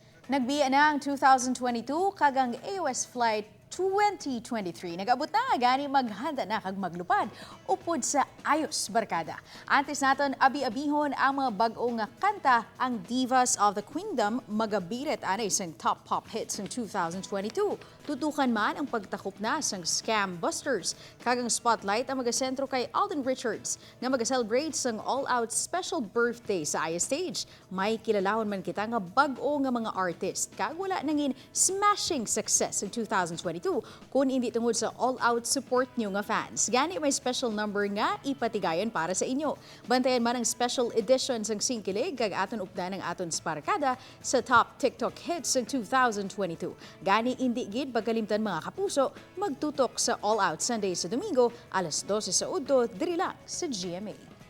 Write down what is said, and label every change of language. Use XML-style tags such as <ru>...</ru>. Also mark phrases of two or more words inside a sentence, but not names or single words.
<hil>Nagbiya na ang 2022 kagang AOS Flight 2023. Nag-abot na gani maghanda na kag maglupad upod sa Ayos Barkada. Antes naton abi-abihon ang mga bag-ong nga kanta ang Divas of the Queendom magabirit anay sang</hil> <en>top pop hits</en> <hil>ng 2022. Tutukan man ang pagtakop na sang Scam Busters. Kagang spotlight ang magasentro kay Alden Richards nga mag-celebrate sang</hil> <en>all-out special birthday</en> <hil>sa Ayos stage. May kilalahon man kita nga bag-o nga mga artist kag wala nangin</hil> <en>smashing success in 2022</en> <hil>kung hindi tungod sa</hil> <en>all-out support</en> <hil>niyo nga fans. Gani may</hil> <en>special number</en> <hil>nga ipatigayon para sa inyo. Bantayan man ang</hil> <en>special edition</en> <hil>sang Singkilig kag aton updan ang aton Barkada sa</hil> <en>top TikTok hits</en> <hil>ng 2022. Gani hindi gid pagkalimtan mga kapuso, magtutok sa All Out Sunday sa Domingo, alas 12 sa Udto, diri lang sa GMA.</hil>